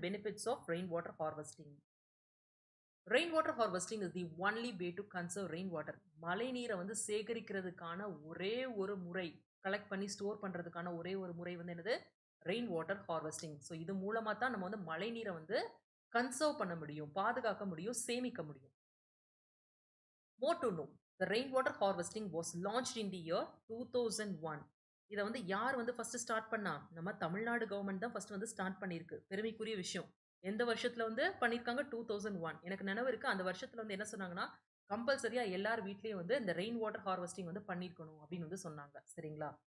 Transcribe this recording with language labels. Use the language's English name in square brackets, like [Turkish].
[English] Benefits of rain water harvesting. Rain water harvesting is the only way to conserve rain water. [Tamil] மழை நீரை வந்து சேகரிக்கிறதுக்கான ஒரே ஒரு முறை, கலெக்ட் பண்ணி ஸ்டோர் பண்ணுறதுக்கான ஒரே ஒரு முறை வந்து என்னது? Rain water harvesting. ஸோ இது மூலமாக தான் நம்ம வந்து மழை நீரை வந்து கன்சர்வ் பண்ண முடியும், பாதுகாக்க முடியும், சேமிக்க முடியும். [English] More to know, the rainwater harvesting was launched in the year 2001. [Tamil] இதை வந்து யார் வந்து ஃபர்ஸ்ட் ஸ்டார்ட் பண்ணா? நம்ம தமிழ்நாடு கவர்மெண்ட் தான் ஃபர்ஸ்ட் வந்து ஸ்டார்ட் பண்ணியிருக்கு. பெருமைக்குரிய விஷயம். எந்த வருஷத்துல வந்து பண்ணியிருக்காங்க? 2001. எனக்கு நினைவு இருக்கு, அந்த வருஷத்துல வந்து என்ன சொன்னாங்கன்னா, கம்பல்சரியா எல்லார் வீட்லயும் வந்து இந்த ரெயின் வாட்டர் ஹார்வெஸ்டிங் வந்து பண்ணியிருக்கணும் அப்படின்னு வந்து சொன்னாங்க. சரிங்களா?